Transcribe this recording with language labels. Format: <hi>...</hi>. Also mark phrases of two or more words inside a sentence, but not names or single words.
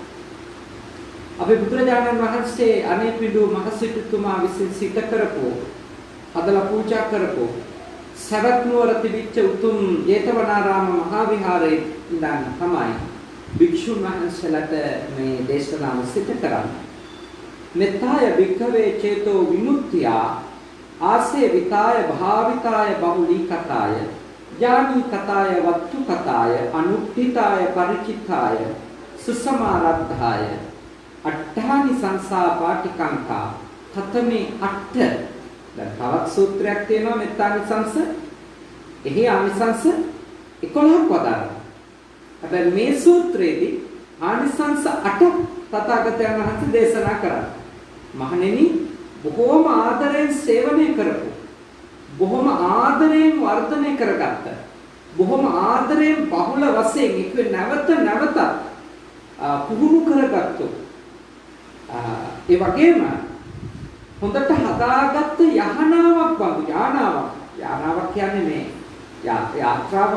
<si>අපේ බුදුරජාණන් වහන්සේ අනේපිඬු මහසිටුතුමා විසින් සිත කරපු, හදලා පූජා කරපු සවැත් නුවර තිබිච්ච උතුම් ජේතවනාරාම මහා විහාරයේ ඉඳන් තමයි භික්ෂුන් වහන්සේලාට මේ දේශනාව සිදු කරන්නේ.</si> <pi>මෙත්තාය භික්ඛවේ චේතෝ විමුක්තිය ආසේ විතාය භාවිතාය බහුලීකතාය ඥානී කතාය වත්තු කතාය අනුත්ථිතාය පරිචිතාය සුසමාරද්ධාය අට්ඨානි සංසා පාටිකංකා තතමේ අට්ඨ.</pi> <si>දැන් තවත් සූත්‍රයක් තියෙනවා මෙත්තානිසංස. එහි ආනිසංස 11ක් වදාරනවා. හැබැයි මේ සූත්‍රයේදී ආනිසංස 8ක් තථාගතයන් වහන්සේ දේශනා කරා. මහණෙනි, බොහෝම ආදරයෙන් සේවනය කරපු, බොහොම ආදරයෙන් වර්ධනය කරගත්ත, බොහොම ආදරයෙන් බහුල වශයෙන් එක නැවත පුහුණු කරගත්තු, ඒ වගේම හොඳට හදාගත්ත යහනාවක් වගේ යානාවක් කියන්නේ මේ යාත්‍රාවක්.</si>